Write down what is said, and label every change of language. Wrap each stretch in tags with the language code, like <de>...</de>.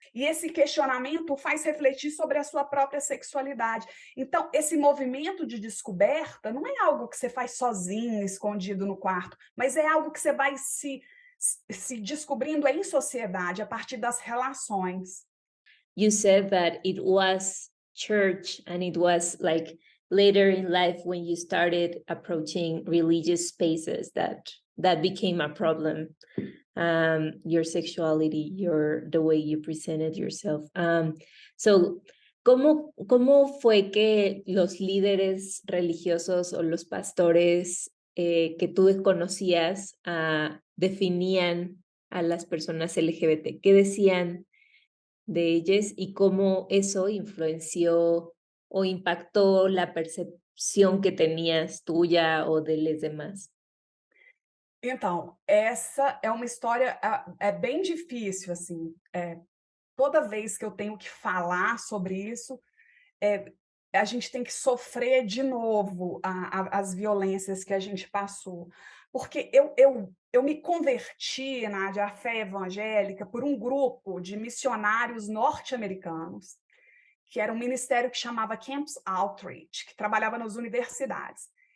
<pt>E esse questionamento faz refletir sobre a sua própria sexualidade. Então, esse movimento de descoberta não é algo que você faz sozinho, escondido no quarto, mas é algo que você vai se descobrindo em sociedade, a partir das relações.</pt> <en>You said that it was church and it was like later in life when you started approaching religious spaces that became a problem. Your sexuality, the way you presented yourself.</en> <es>So, ¿cómo fue que los líderes religiosos o los pastores que tú conocías definían a las personas LGBT? ¿Qué decían de ellas y cómo eso influenció o impactó la percepción que tenías tuya o de los demás?</es> <pt>Então, essa é uma história é bem difícil, assim, toda vez que eu tenho que falar sobre isso, eh, a gente tem que sofrer de novo as violências que a gente passou. Porque eu me converti, Nádia, à fé evangélica por um grupo de missionários norte-americanos, que era um ministério que chamava Campus Outreach, que trabalhava nas universidades.</pt>